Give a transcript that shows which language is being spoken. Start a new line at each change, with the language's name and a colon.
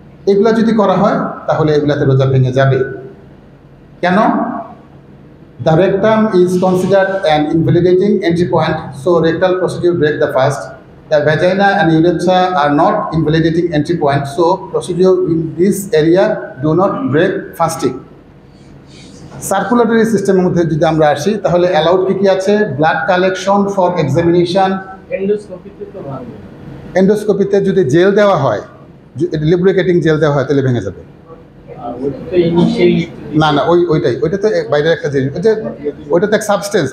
Bangla: এগুলো যদি করা হয় তাহলে এগুলাতে রোজা ভেঙে যাবে। কেন?
English: The rectum is considered an invalidating entry point, so rectal procedure break the fast. The vagina and urethra are not invalidating entry point, so procedure in this area do not break fasting.
Bangla: Circulatory সিস্টেমের মধ্যে যদি আমরা আসি তাহলে allowed কি আছে?
English: Blood collection for examination.
Bangla: এন্ডোস্কোপিতে যদি jail দেওয়া হয়, লিব্রিকেটিং জেল দেওয়া হয় তাহলে ভেঙে যাবে। না না, ওইটা তো বাইরের একটা জিনিস, ওইটা তো এক সাবস্টেন্স।